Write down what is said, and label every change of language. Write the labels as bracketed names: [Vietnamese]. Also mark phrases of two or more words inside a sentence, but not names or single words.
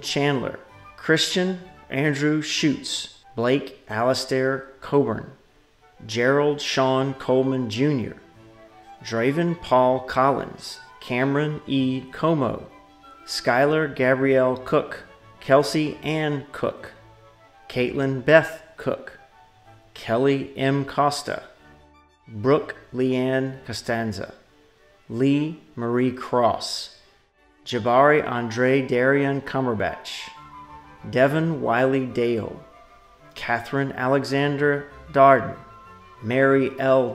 [English] Chandler, Christian Andrew Schutz, Blake Alastair Coburn, Gerald Sean Coleman Jr., Draven Paul Collins, Cameron E. Como, Skylar Gabrielle Cook, Kelsey Ann Cook, Caitlin Beth Cook, Kelly M. Costa, Brooke Leanne Costanza, Lee Marie Cross, Jabari Andre Darian Cumberbatch, Devin Wiley Dale, Catherine Alexander Darden, Mary L.